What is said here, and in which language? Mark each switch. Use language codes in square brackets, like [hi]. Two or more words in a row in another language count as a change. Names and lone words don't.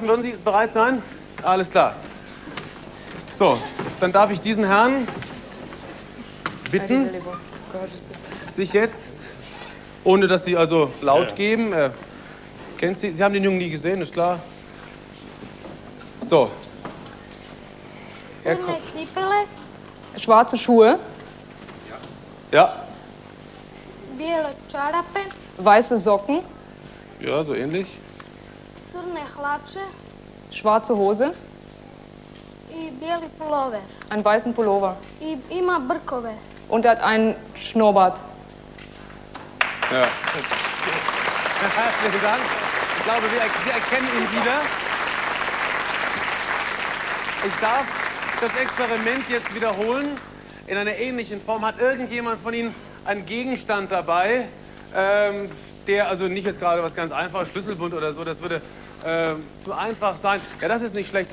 [de] Würden Sie bereit sein? Alles klar. So, dann darf ich diesen Herrn bitten, sich jetzt, ohne dass Sie also laut geben, kennt Sie haben den Jungen nie gesehen, ist klar. So. [sr] Crne cipele, [de] Schwarze Schuhe, Ja, [sr] bijele čarape, [de] weiße Socken, ja, so ähnlich. [sr] crne hlače [de] schwarze Hose, [sr] i bijeli pulover. [de] einen weißen Pullover. [sr] I ima brkove. [de] Und er hat einen Schnurrbart. Ja. Herzlichen Dank. Ich glaube, Sie erkennen ihn wieder. Ich darf das Experiment jetzt wiederholen. In einer ähnlichen Form. Hat irgendjemand von Ihnen einen Gegenstand dabei, der also nicht jetzt gerade was ganz einfaches, Schlüsselbund oder so, das würde zu einfach sein. Ja, das ist nicht schlecht.